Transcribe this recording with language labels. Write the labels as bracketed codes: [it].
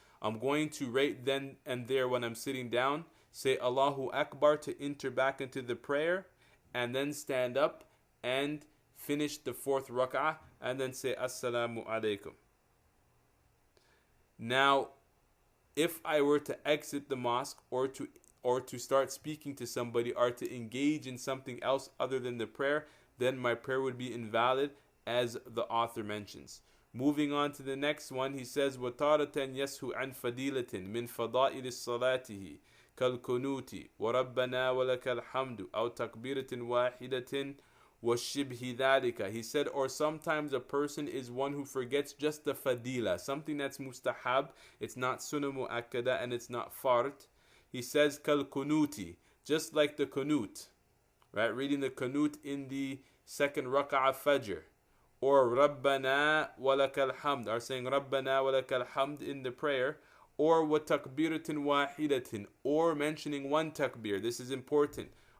[en] I'm going to right then and there when I'm sitting down say Allahu Akbar to enter back into the prayer, and then stand up and finish the fourth rak'ah and then say assalamu alaikum. Now, if I were to exit the mosque or to start speaking to somebody or to engage in something else other than the prayer, then my prayer would be invalid, as the author mentions. [ar] Moving on to the next one, he says وَتَارَةً يَسْهُ عَنْ فَدِيلَةٍ مِنْ فَضَائِلِ صَلَاتِهِ كَالْكُنُوتِ وَرَبَّنَا وَلَكَ الْحَمْدُ أَوْ تَكْبِيرَةٍ وَاحِدَةٍ وَالشِّبْهِ ذَلِكَ. [en] He said, or sometimes a person is one who forgets just the fadila, something that's mustahab, it's not sunnah mu'akkada and it's not fard. He says كَالْكُنُوتِ, just like the kunut, right? Reading the kunut in the second rak'ah fajr, or Rabbana walakal hamd, or saying Rabbana walakal hamd in the prayer, or wa takbiratin wahidatin, or mentioning one takbir. This is important.